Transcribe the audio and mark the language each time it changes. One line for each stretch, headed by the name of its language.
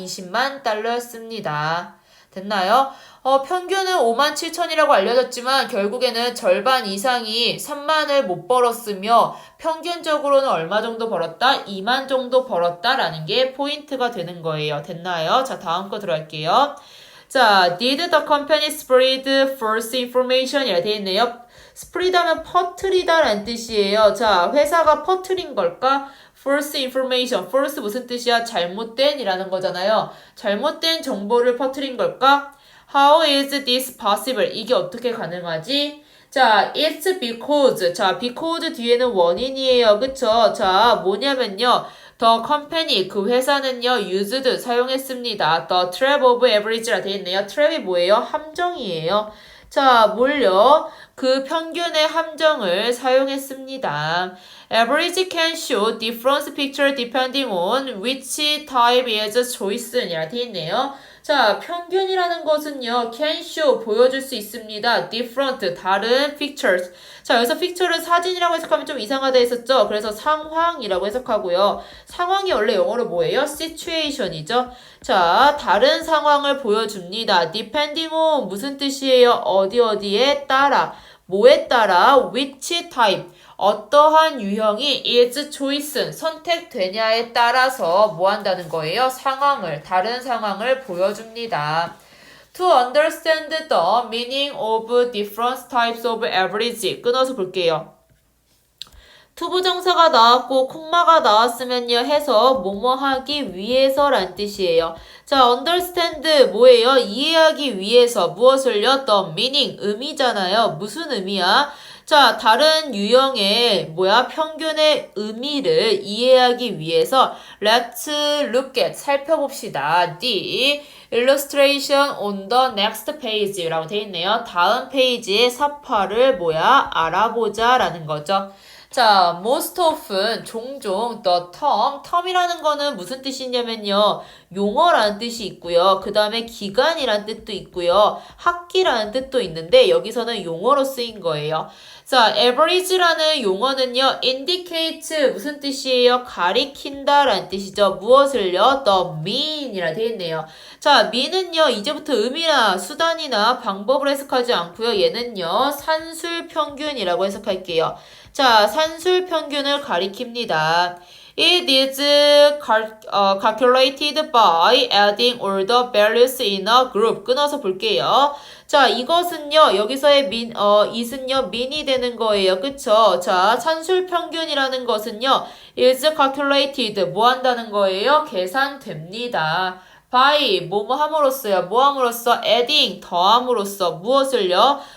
Korean: 20만 달러였습니다. 됐나요? 평균은 57,000이라고 알려졌지만 결국에는 절반 이상이 3만을 못 벌었으며 평균적으로는 얼마 정도 벌었다? 2만 정도 벌었다라는 게 포인트가 되는 거예요. 됐나요? 자, 다음 거 들어갈게요.
English: 자, did the company spread false information이라
Korean: 되어 있네요. spread 하면 퍼뜨리다 라는 뜻이에요. 자, 회사가 퍼뜨린 걸까? false information. false 무슨 뜻이야? 잘못된 이라는 거잖아요. 잘못된 정보를 퍼뜨린 걸까?
English: How is this possible?
Korean: 이게 어떻게 가능하지?
English: 자, it's because.
Korean: 자, because 뒤에는 원인이에요. 그쵸? 자, 뭐냐면요.
English: The company,
Korean: 그 회사는요, used, 사용했습니다.
English: The trap of average라 되어 있네요.
Korean: trap이 뭐예요? 함정이에요. 자, 뭘요? 그 평균의 함정을 사용했습니다.
English: Average can show different picture depending on which type is choice이라
Korean: 되어 있네요. 자, 평균이라는 것은요, can show, 보여줄 수 있습니다. different, 다른 pictures. 자, 여기서 picture를 사진이라고 해석하면 좀 이상하다 했었죠? 그래서 상황이라고 해석하고요. 상황이 원래 영어로 뭐예요? situation이죠? 자, 다른 상황을 보여줍니다. depending on, 무슨 뜻이에요? 어디에 따라. 뭐에 따라? which type. 어떠한 유형이
English: is choice,
Korean: 선택되냐에 따라서 뭐 한다는 거예요? 다른 상황을 보여줍니다.
English: To understand the meaning of different types of average.
Korean: 끊어서 볼게요. 투부정사가 나왔고 콤마가 나왔으면요 해서 뭐뭐 하기 위해서란 뜻이에요. 자, understand 뭐예요? 이해하기 위해서 무엇을요? The meaning, 의미잖아요. 무슨 의미야? 자, 다른 유형의 평균의 의미를 이해하기 위해서
English: let's look at,
Korean: 살펴봅시다.
English: The illustration on the next page
Korean: 라고 되어 있네요. 다음 페이지의 사파를 알아보자 라는 거죠. 자, most often, 종종, the term이라는 거는 무슨 뜻이냐면요. 용어라는 뜻이 있고요. 그 다음에 기간이라는 뜻도 있고요. 학기라는 뜻도 있는데 여기서는 용어로 쓰인 거예요. 자, average라는 용어는요. indicate 무슨 뜻이에요? 가리킨다 라는 뜻이죠. 무엇을요? the mean이라 되어 있네요. 자, mean은요. 이제부터 의미나 수단이나 방법을 해석하지 않고요. 얘는요. 산술평균이라고 해석할게요. 자, 산술평균을 가리킵니다.
English: It is calculated by adding all the values in a group.
Korean: 끊어서 볼게요. 자, 이것은요, 여기서의 it은요, mean이 되는 거예요. 그쵸? 자, 산술평균이라는 것은요, is calculated, 뭐 한다는 거예요? 계산됩니다. by 뭐뭐 함으로써요. 뭐 함으로써 adding 더함으로써 무엇을요?